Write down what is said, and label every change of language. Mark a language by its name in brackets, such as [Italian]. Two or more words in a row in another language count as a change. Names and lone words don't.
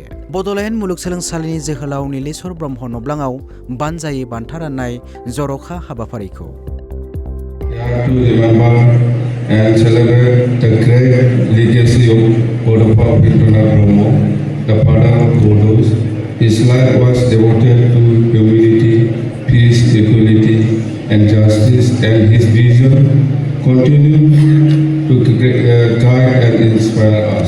[Bodo] बड'लेण्ड मुलुगसोलोंसालिनि जोहोलाव नीलेश्वर ब्रह्म नब्लाङाव बानजायै बान्था राननाय जर'खा हाबाफारिखौ [English] to remember and celebrate the great legacy of Bड'फा उपेन्द्रनाथ ब्रह्म, the father of Bodos. His life was devoted to humility, peace, equality, and justice, and his vision continued to guide and inspire us.